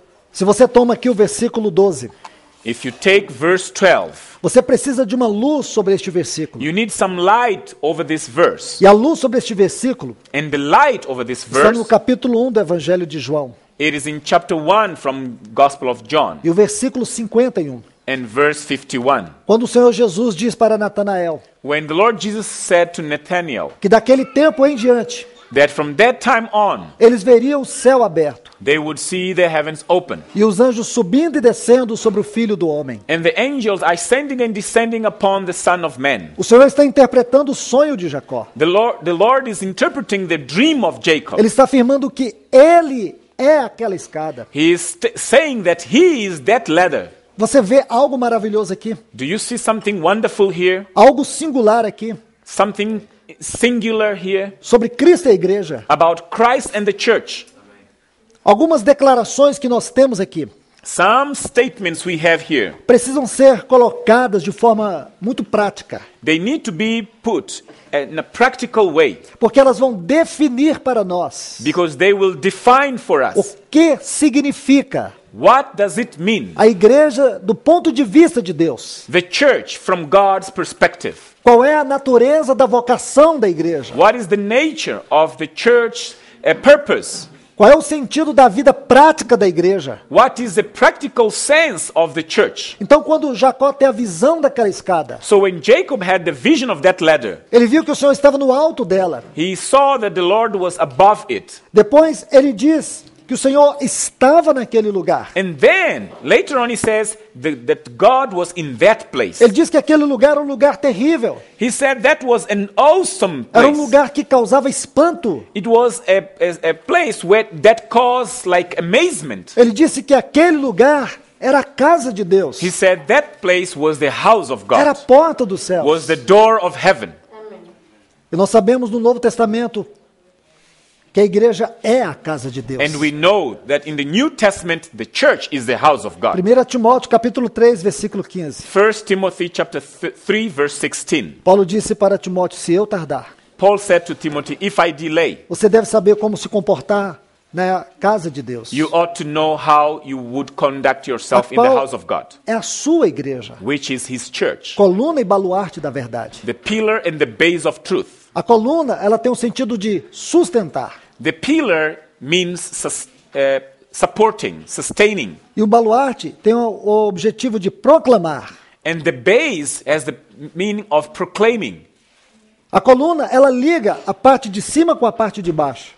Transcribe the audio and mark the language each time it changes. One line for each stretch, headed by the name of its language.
Portuguese: Se você toma aqui o versículo 12,
English: If you take verse 12,
Portuguese: você precisa de uma luz sobre este versículo.
English: you need some light over this verse.
Portuguese: E a luz sobre este versículo
English: And the light over this
Portuguese: está no
English: verse,
Portuguese: capítulo 1 do Evangelho de João,
English: it is in chapter 1 from Gospel of John,
Portuguese: e o versículo 51.
English: and verse 51.
Portuguese: Quando o Senhor Jesus diz para Natanael
English: When the Lord Jesus said to Nathanael
Portuguese: que daquele tempo em diante
English: that from that time on,
Portuguese: eles veriam o céu aberto
English: they would see the heavens open,
Portuguese: e os anjos subindo e descendo sobre o Filho do Homem.
English: and the angels ascending and descending upon the Son of Man.
Portuguese: O Senhor está interpretando o sonho de Jacó.
English: The Lord is interpreting the dream of Jacob.
Portuguese: Ele está afirmando que ele é aquela escada.
English: He is saying that he is that ladder.
Portuguese: Você vê algo maravilhoso aqui,
English: Do you see something wonderful here?
Portuguese: algo singular aqui,
English: Something singular here
Portuguese: sobre Cristo e a igreja.
English: about Christ and the church?
Portuguese: Algumas declarações que nós temos aqui
English: Some statements we have here,
Portuguese: precisam ser colocadas de forma muito prática,
English: they need to be put in a practical way,
Portuguese: porque elas vão definir para nós
English: because they will define for
Portuguese: o
English: us
Portuguese: que significa
English: what does it mean,
Portuguese: a igreja do ponto de vista de Deus.
English: the church from God's perspective.
Portuguese: Qual é a natureza da vocação da igreja?
English: What is the nature of the church purpose?
Portuguese: Qual é o sentido da vida prática da igreja?
English: What is the practical sense of the church?
Portuguese: Então, quando Jacó tem a visão daquela escada,
English: So when Jacob had the vision of that ladder,
Portuguese: ele viu que o Senhor estava no alto dela.
English: he saw that the Lord was above it.
Portuguese: Depois ele diz que o Senhor estava naquele lugar.
English: And then, later on, he says that God was in that place.
Portuguese: Ele diz que aquele lugar era um lugar terrível.
English: He said that was an awesome
Portuguese: Era um
English: place.
Portuguese: lugar que causava espanto.
English: It was a place that caused like amazement.
Portuguese: Ele disse que aquele lugar era a casa de Deus.
English: He said that place was the house of
Portuguese: Era a
English: God,
Portuguese: porta do céu.
English: was the door of heaven.
Portuguese: E nós sabemos no Novo Testamento que a igreja é a casa de Deus.
English: And we know that in the New Testament, the church is the house of God.
Portuguese: 1 Timóteo capítulo 3, versículo 15.
English: 1 Timothy chapter 3, verse 16.
Portuguese: Paulo disse para Timóteo: se eu tardar,
English: Paul said to Timothy, if I delay,
Portuguese: você deve saber como se comportar na casa de Deus.
English: you ought to know how you would conduct yourself in the house of God,
Portuguese: É a sua igreja,
English: which is his church,
Portuguese: coluna e baluarte da verdade.
English: the pillar and the base of truth.
Portuguese: A coluna, ela tem um sentido de sustentar.
English: The pillar means supporting, sustaining.
Portuguese: E o baluarte tem o objetivo de proclamar.
English: And the base has the meaning of proclaiming.
Portuguese: A coluna, ela liga a parte de cima com a parte de baixo.